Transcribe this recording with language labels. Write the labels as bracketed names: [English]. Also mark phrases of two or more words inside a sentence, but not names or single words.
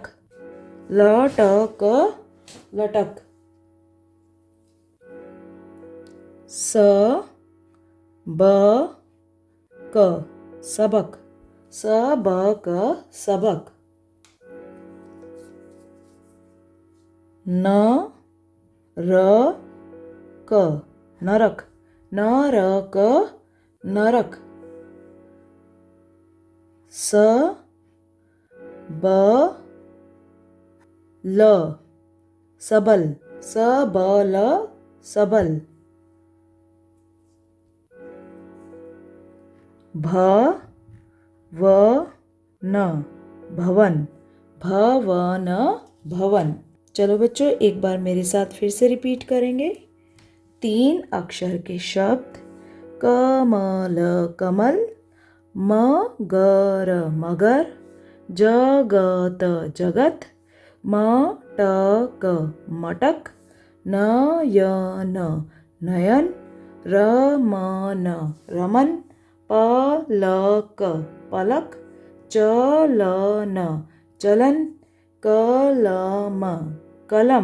[Hindi] लटक लटक। स ब क सबक। सबक सबक। न र क नरक। नरक नरक। स ब ल सबल। सबल सबल। भ व न भवन। भवन भवन। चलो बच्चों एक बार मेरे साथ फिर से रिपीट करेंगे। 3 अक्षर के शब्द। कमल कमल। मगर मगर। जगत जगत। मटक मटक। नयन नयन। रमन रमन। पलक पलक। चलन चलन। कलम कलम।